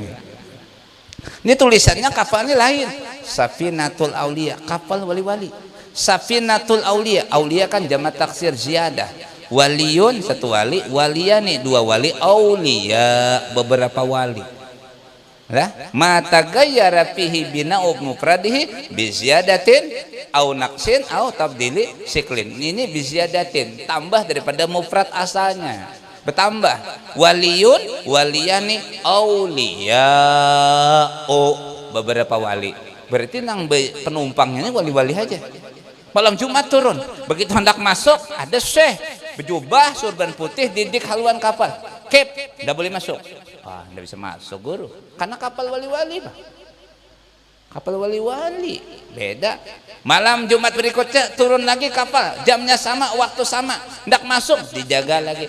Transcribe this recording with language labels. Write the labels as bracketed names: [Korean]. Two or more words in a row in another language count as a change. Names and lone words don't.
[Indonesian] Ini tulisannya kapalnya lain. Safinatul Aulia, kapal wali-wali. Safinatul Aulia, Aulia kan jamak taksir ziyadah. Waliyun satu wali, waliyani 2 wali, aulia beberapa wali. Lah, [Arabic] ما تغير فيه بناء مفرده بزيادة أو نقص أو تبديل شكل. [Indonesian] Ini [Arabic] بزيادة, [Indonesian] tambah daripada mufrad asalnya. Bertambah. Waliyun, waliyani, auliya, beberapa wali. [Banjar] Berarti nang penumpangnya ini wali-wali aja. [Indonesian] Malam Jumat turun. Begitu hendak masuk, ada syekh berjubah surban putih didik haluan kapal. Kep, tidak boleh masuk. Ah, tidak bisa masuk guru. Karena kapal wali-wali, Pak. Kapal wali-wali beda. Malam Jumat berikutnya turun lagi kapal, jamnya sama, waktu sama, hendak masuk dijaga lagi.